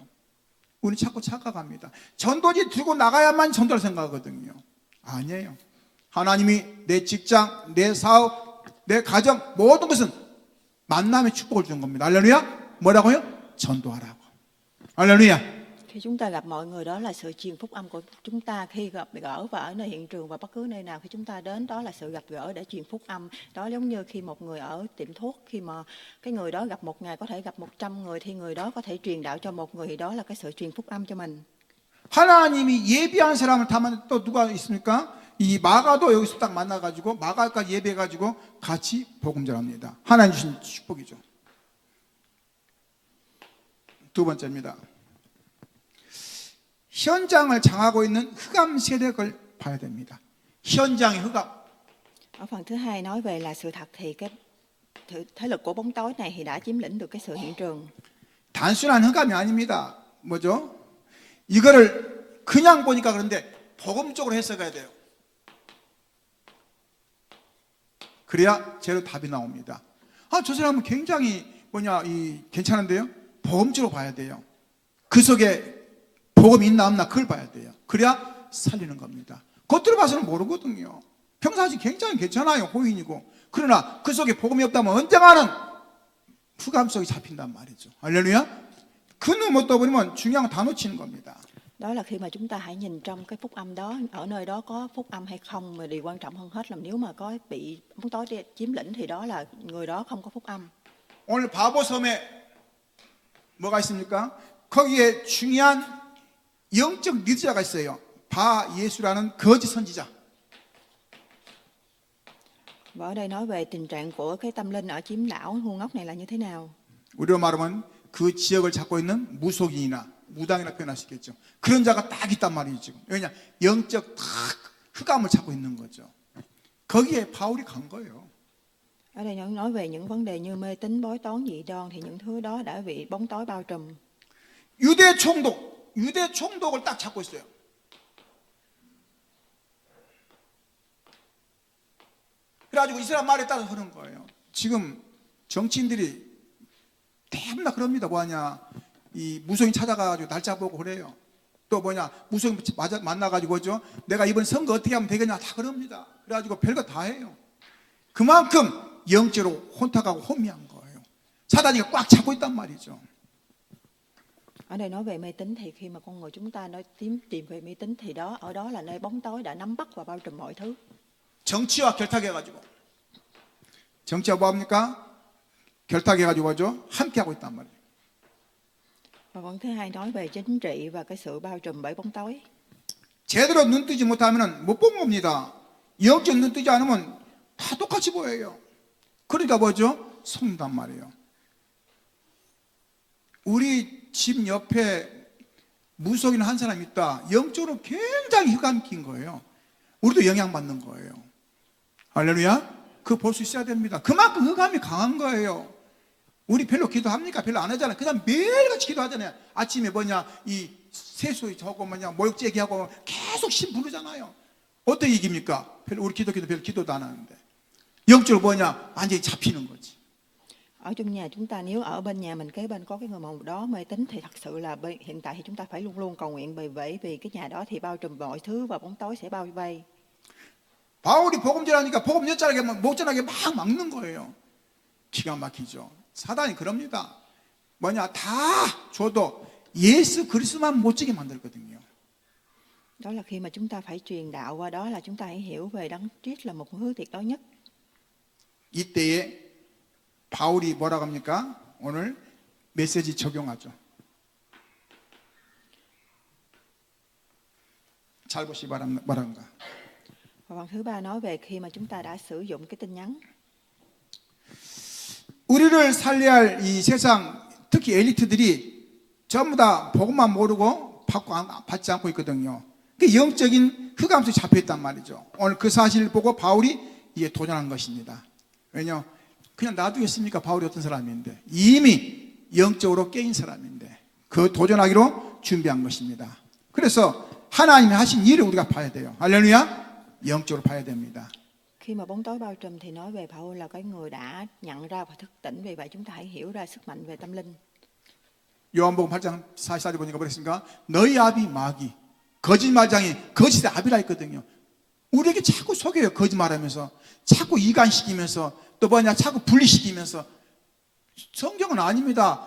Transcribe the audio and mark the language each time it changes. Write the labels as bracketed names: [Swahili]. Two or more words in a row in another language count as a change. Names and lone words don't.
[Korean] 우리 자꾸 착각합니다. 전도지 들고 나가야만 전도를 생각하거든요. 아니에요. 하나님이 내 직장, 내 사업, 내 가정 모든 것은 만남의 축복을 주는 겁니다. 할렐루야. 뭐라고요? 전도하라고. 할렐루야. [Vietnamese] Khi chúng ta gặp mọi người đó là sự truyền phúc âm của chúng ta. Khi gặp gỡ và ở nơi hiện trường và bất cứ nơi nào khi chúng ta đến đó là sự gặp gỡ để truyền phúc âm. Đó giống như khi một người ở tiệm thuốc, khi mà cái người đó gặp một ngày có thể gặp 100 người thì người đó có thể truyền đạo cho một người, thì đó là cái sự truyền phúc âm cho mình. [Korean] 하나님이 예비한 사람을 다만 또 누가 있습니까? 이 마가도 여기서 딱 만나가지고 마가까지 예배해가지고 같이 복음 전합니다. 하나님 주신 축복이죠. 두 번째입니다. 현장을 장하고 있는 흑암 세력을 봐야 됩니다. 현장의 흑암. [Vietnamese] Ở phần thứ hai nói về là sự thật thì cái thế lực của bóng tối này thì đã chiếm lĩnh được cái sự hiện trường. [Korean] 단순한 흑암이 아닙니다. 뭐죠? 이거를 그냥 보니까 그런데 복음적으로 해석해야 돼요. 그래야 제로 답이 나옵니다. 아, 저 사람은 굉장히 괜찮은데요? 복음적으로 봐야 돼요. 그 속에 복음이 있나 없나 그걸 봐야 돼요. 그래야 살리는 겁니다. 겉으로 봐서는 모르거든요. 평상시 굉장히 괜찮아요. 호인이고. 그러나 그 속에 복음이 없다면 언젠가는 흑암 속에 잡힌단 말이죠. 할렐루야. 그 눈 못 떠버리면 중요한 건 다 놓치는 겁니다. [Vietnamese] Đó là khi mà chúng ta hãy nhìn trong cái phúc âm đó, ở nơi đó có phúc âm hay không, mà điều quan trọng hơn hết là nếu mà có bị bóng tối chiếm lĩnh thì đó là người đó không có phúc âm. [Korean] 오늘 바보섬에 뭐가 있습니까? 거기에 중요한 영적 리더자가 있어요. 바 예수라는 거짓 선지자. [Vietnamese] Và ở đây nói về tình trạng của cái tâm linh ở chiếm đảo Hua Ngốc này là như thế nào? [Korean] 우리로 말하면 그 지역을 잡고 있는 무속인이나 무당이라 표현할 수 있겠죠. 그런 자가 딱 있단 말이에요 지금. 왜냐? 영적 딱 흑암을 잡고 있는 거죠. 거기에 바울이 간 거예요. [Vietnamese] Ở đây nói về những vấn đề như mê tín, bói toán, dị đoan thì những thứ đó đã bị bóng tối bao trùm. [Korean] 유대 총독을 딱 잡고 있어요. 그래가지고 이스라엘 말에 따라서 하는 거예요. 지금 정치인들이 대부분 그럽니다. 뭐하냐, 이 무속인 찾아가가지고 날짜 보고 그래요. 또 무속인 만나가지고 그죠? 내가 이번 선거 어떻게 하면 되겠냐 다 그럽니다. 그래가지고 별거 다 해요. 그만큼 영적으로 혼탁하고 혼미한 거예요. 사단이 꽉 잡고 있단 말이죠. [Vietnamese] Ở đây nói về mê tín thì khi mà con người chúng ta nói tìm về mê tín thì ở đó là nơi bóng tối đã nắm bắt và bao trùm mọi thứ. [Korean] 정치와 결탁해가지고 정치와 뭐합니까? 결탁해가지고 뭐죠? 함께하고 있단 말이에요. [Vietnamese] Và phần thứ hai nói về chính trị và cái sự bao trùm bởi bóng tối. [Korean] 제대로 눈 뜨지 못하면 못 본 겁니다. 영적 눈 뜨지 않으면 다 똑같이 보여요. 그러니까 뭐죠? 속는단 말이에요. 우리 집 옆에 무속인 한 사람 있다. 영적으로 굉장히 흑암 낀 거예요. 우리도 영향받는 거예요. 할렐루야. 그거 볼 수 있어야 됩니다. 그만큼 흑암이 강한 거예요. 우리 별로 기도합니까? 별로 안 하잖아요. 그 다음 매일같이 기도하잖아요. 아침에 이 세수 저거 모욕 제기하고 계속 신 부르잖아요. 어떻게 이깁니까? 우리 기도도 안 하는데. 영적으로 완전히 잡히는 거지. [Vietnamese] Ở trong nhà chúng ta, nếu ở bên nhà mình kế bên có cái người màu đó mê tín thì thật sự là hiện tại thì chúng ta phải luôn luôn cầu nguyện bởi vì cái nhà đó thì bao trùm mọi thứ và bóng tối sẽ bao vây. [Korean] 바울이 복음 전하니까 복음 못 전하게 막 막는 거예요. 기가 막히죠. 사단이 그럽니다. 다 줘도 예수 그리스도만 못 지게 만들거든요. [Vietnamese] Đó là khi mà chúng ta phải truyền đạo qua đó là chúng ta hãy hiểu về Đấng Christ là một hướng tuyệt đối nhất. [Korean] 이때에 바울이 뭐라고 합니까? 오늘 메시지 적용하죠. 잘 보시기 바랍니다. [Vietnamese] Và phần thứ ba nói về khi mà chúng ta đã sử dụng cái tin nhắn. [Korean] 우리를 살려야 할 이 세상, 특히 엘리트들이 전부 다 복음만 모르고 받지 않고 있거든요. 그 영적인 흑암 속에 잡혀있단 말이죠. 오늘 그 사실을 보고 바울이 이에 도전한 것입니다. 왜냐? 그냥 놔두겠습니까? 바울이 어떤 사람인데 이미 영적으로 깨인 사람인데 그 도전하기로 준비한 것입니다. 그래서 하나님이 하신 일을 우리가 봐야 돼요. 할렐루야. 영적으로 봐야 됩니다. [Vietnamese] Khi mà bóng tối bao trùm thì nói về Paul là cái người đã nhận ra và thức tỉnh, vì vậy chúng ta hãy hiểu ra sức mạnh về tâm linh. [Korean] 요한복음 8장 44절에 보니까 그랬습니까? 너희 아비 마귀, 거짓말장이 거짓의 아비라 했거든요. 우리에게 자꾸 속여요. 거짓말하면서 자꾸 이간시키면서 또 자꾸 분리시키면서. 성경은 아닙니다.